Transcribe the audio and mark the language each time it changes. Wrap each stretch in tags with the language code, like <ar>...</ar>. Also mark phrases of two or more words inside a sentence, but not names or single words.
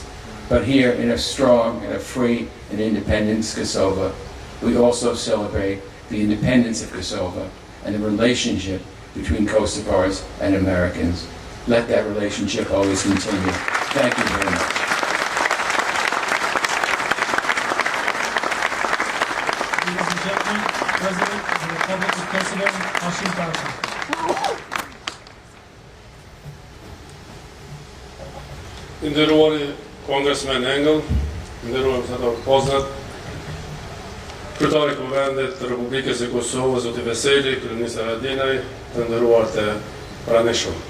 <en>But here in a strong and a free and independent Kosovo, we also celebrate the independence of Kosovo and the relationship between Kosovars and Americans. Let that relationship always continue. Thank you very much. Ladies and gentlemen, President of the Republic of Kosovo, Hashim Thaci.</en> <sq>Nderuari Congressman Engel, nderuar ambasador Poznat, Kryetari i Kuvendit të Republikës e Kosovës, zoti Veseli, kryeministri Haradinaj, të nderuar të pranishëm.</sq>